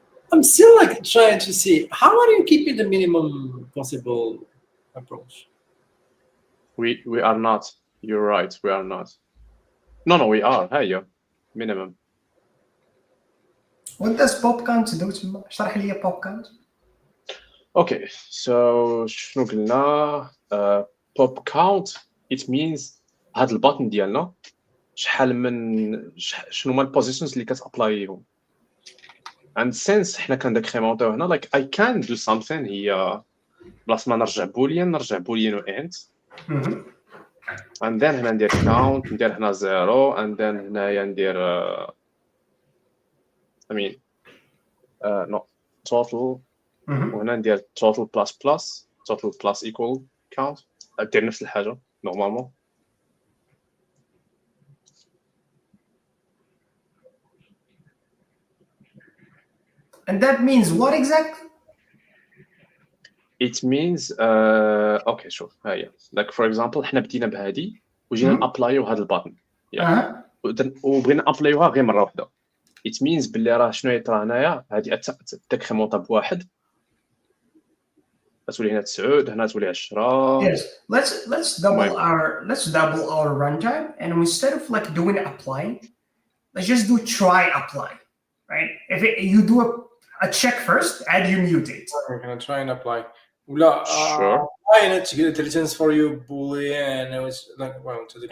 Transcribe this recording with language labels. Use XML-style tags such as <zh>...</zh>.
<en>I'm still like trying to see how are you keeping the minimum possible approach. we are not you're right we are not no we are hey minimum What does pop count do تما؟</en> <ar>اشرح لي</ar> <en>pop count. Okay, so</en> <ar>شنو قلنا pop count</ar> <en>it means</en> <ar>هاد الباتن ديالنا شحال من شنو هما البوزيشنز اللي كتابلايهم</ar> <en>and since</en> <ar>حنا كنديكريمونطيو هنا</ar> <en>like I can do something</en> <ar>هي بلاص ما نرجع بوليان و int</ar> <en>and then</en> <ar>هنا ندير count ندير هنا 0</ar> <en>and then</en> <ar>هنايا ندير</ar> <en>I mean no total</en> <ar>وهنا ندير total plus equal count دير نفس الحاجة نورمالمون</ar> <en>And that means what exactly? it means</en> <ar>اوكي شوف ها هي</ar> <en>like for example</en> <ar>حنا بدينا بهذه وجينا مم. نابلايو هذا الباتن Uh-huh. وبغينا نابلايوها غير مره واحده</ar> <en>it means</en> <ar>باللي راه شنو يطرا هنايا هذه تكريمونطا بواحد تولي هنا 9 هنا تولي 10</ar> <en>Yes. Let's double our runtime, and instead of like doing apply, let's just do try apply, right? If you do a check first and you mutate. We're gonna try and apply.</en> <ar>ولا</ar> <en>Sure. why not it returns for you boolean and it's like well to the</en>